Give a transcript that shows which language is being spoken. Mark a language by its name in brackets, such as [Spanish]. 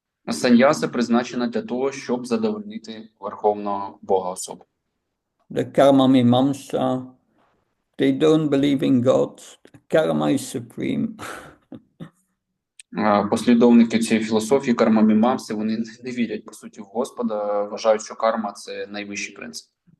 [Ukrainian] Саньяса призначена для того, щоб задовольнити Верховного Бога особу. [English] The Karma Mimamsa, they don't believe in God. Karma is supreme. [Ukrainian] Послідовники цієї філософії карма-мімамси, вони не вірять, по суті, в Господа, вважають, що карма – це найвищий принцип.